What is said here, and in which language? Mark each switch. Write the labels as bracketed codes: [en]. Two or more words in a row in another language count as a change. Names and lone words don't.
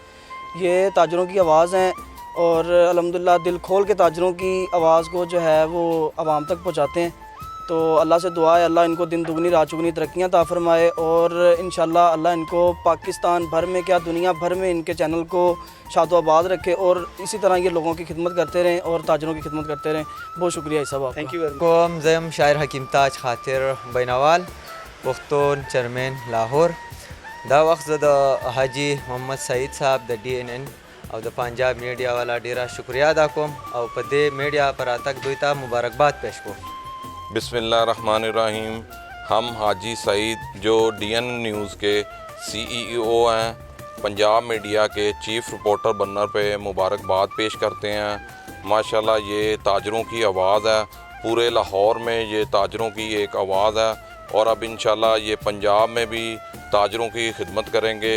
[ur] یہ تاجروں کی آواز ہیں اور الحمدللہ دل کھول کے تاجروں کی آواز کو جو ہے وہ عوام تک پہنچاتے ہیں، تو اللہ سے دعا ہے اللہ ان کو دن دگنی رات چگنی ترقیاں عطا فرمائے، اور انشاءاللہ اللہ ان کو پاکستان بھر میں کیا دنیا بھر میں ان کے چینل کو شاد و آباد رکھے، اور اسی طرح یہ لوگوں کی خدمت کرتے رہیں اور تاجروں کی خدمت کرتے رہیں۔ بہت شکریہ صاحب آپ کا۔ [en] thank you [ps] کوم زیم شاعر حکیم تاج خاطر بینوال پختون چیئرمین لاہور۔ دا وقت د حاجی محمد سعید صاحب د DNN او د پنجاب میډیا والا ډیره شکریہ ادا کوم او په دې میډیا پر اتک دوی ته مبارکباد پیش کوم۔ [ur] بسم اللہ الرحمن الرحیم۔ ہم حاجی سعید جو DNN نیوز کے CEO ہیں، پنجاب میڈیا کے چیف رپورٹر بننے پہ مبارکباد پیش کرتے ہیں۔ ماشاءاللہ یہ تاجروں کی آواز ہے، پورے لاہور میں یہ تاجروں کی ایک آواز ہے، اور اب انشاءاللہ یہ پنجاب میں بھی تاجروں کی خدمت کریں گے۔